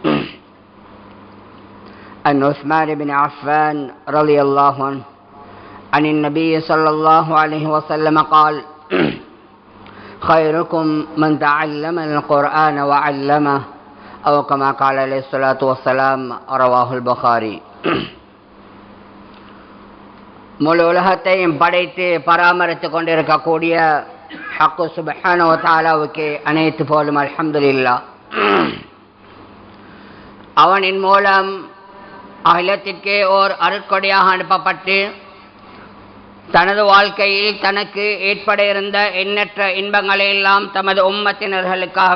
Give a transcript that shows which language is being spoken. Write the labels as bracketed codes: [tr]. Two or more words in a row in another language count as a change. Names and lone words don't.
[ar] عن عثمان بن عفان رضي الله عنه عن النبي صلى الله عليه وسلم قال خيركم من تعلم القرآن وعلمه أو كما قال عليه الصلاة والسلام رواه البخاري. [ta] முழு உலகத்தையும் படைத்து பராமரித்துக் கொண்டிருக்கக்கூடிய [ar] الحق سبحانه وتعالى [ta] அனைத்து புகழும் அல்ஹம்துலில்லாஹ். அவனின் மூலம் அகிலத்திற்கே ஓர் அருட்கொடையாக அனுப்பப்பட்டு தனது வாழ்க்கையில் தனக்கு ஏற்பட இருந்த எண்ணற்ற இன்பங்களை எல்லாம் தமது உம்மத்தினர்களுக்காக